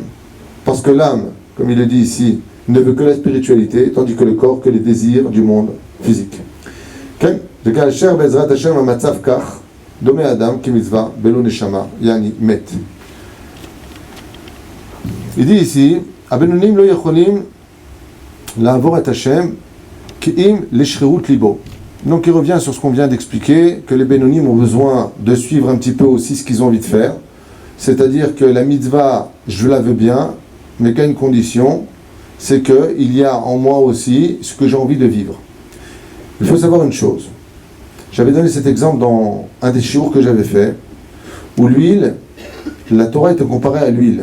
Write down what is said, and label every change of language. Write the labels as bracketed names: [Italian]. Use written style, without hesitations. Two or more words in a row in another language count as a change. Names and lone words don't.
[French] Parce que l'âme, comme il le dit ici, ne veut que la spiritualité, tandis que le corps que les désirs du monde physique. Il dit ici, [Hebrew] הבינונים לא יכולים לעבוד את השם כי אם להשכרת ליבו. [French] Donc il revient sur ce qu'on vient d'expliquer, que les Bénonim ont besoin de suivre un petit peu aussi ce qu'ils ont envie de faire. C'est-à-dire que la mitzvah, je la veux bien, mais qu'à une condition, c'est qu'il y a en moi aussi ce que j'ai envie de vivre. Il faut savoir une chose. J'avais donné cet exemple dans un des shiurs que j'avais fait, où l'huile, la Torah était comparée à l'huile.